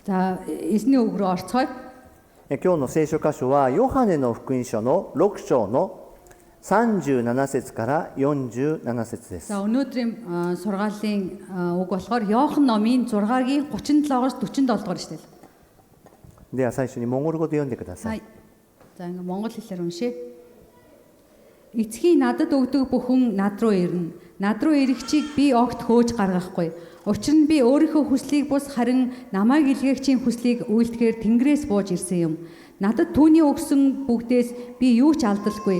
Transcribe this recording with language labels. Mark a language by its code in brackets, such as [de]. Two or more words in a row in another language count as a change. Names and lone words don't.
[mn] За эзний үг рүү орцгоё. [ja] 今日の聖書箇所はヨハネの福音書の6章の37節から47節です。 [mn] За өнөөдрийн сургаалын үг болохоор Иохан номын 6-гийн 37-оос 47 дугаар ишлэл. [ja] では最初にモンゴル語で読んでください。 Хай. [mn] За ингээ монгол хэлээр уншъя. Эцгийн надад өгдөг бүхэн над руу ирнэ. Над руу ирэхчийг би огт хөөж гаргахгүй. Учир нь би өөрийнхөө хүслийг бус харин намайг илгээгчийн хүслийг үйлдэхээр Тэнгэрээс бууж ирсэн юм. Надад түүний өгсөн бүгдээс би юу ч алдалгүй.